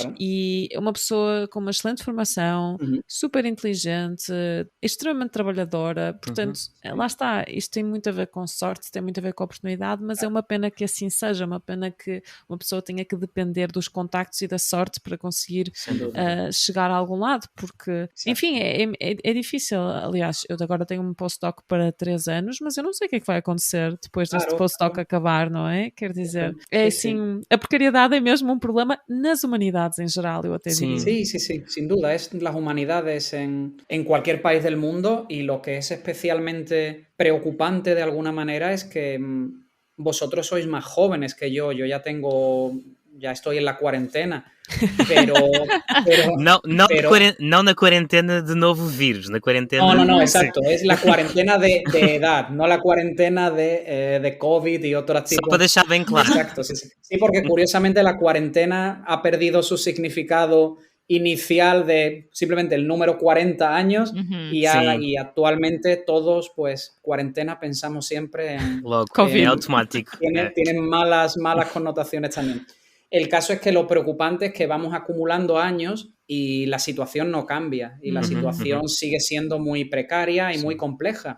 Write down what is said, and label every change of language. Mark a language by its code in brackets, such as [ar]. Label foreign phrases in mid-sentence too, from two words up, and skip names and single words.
[pt] E é uma pessoa com uma excelente formação, super inteligente, extremamente trabalhadora, portanto, lá está, isto tem muito a ver com sorte, tem muito a ver com oportunidade, mas é uma pena que assim seja, uma pena que uma pessoa tenha que depender dos contactos e da sorte para conseguir chegar a algum lado, porque enfim, é difícil. Aliás, eu agora tenho um postdoc para 3 anos, mas eu não sei o que é que vai acontecer depois deste postdoc acabar, não é? Quer dizer, é assim, a precariedade é mesmo um problema nas humanidades em geral, eu até diría. [es] Sí, sin duda, es las humanidades en cualquier país del mundo, y lo que es especialmente preocupante de alguna manera es que vosotros sois más jóvenes que yo ya estoy en la cuarentena, pero [pt] não na quarentena de novo vírus, na quarentena... [es] No, exacto, es la cuarentena de edad, no la cuarentena de COVID y otros tipos. [pt] Só para deixar bem claro. [es] Exacto, sí, porque curiosamente la cuarentena ha perdido su significado inicial de simplemente el número 40 años y actualmente todos, pues, cuarentena pensamos siempre en... [pt] COVID. Automático. [es] Tienen malas connotaciones también. El caso es que lo preocupante es que vamos acumulando años y la situación no cambia y la situación sigue siendo muy precaria y muy compleja.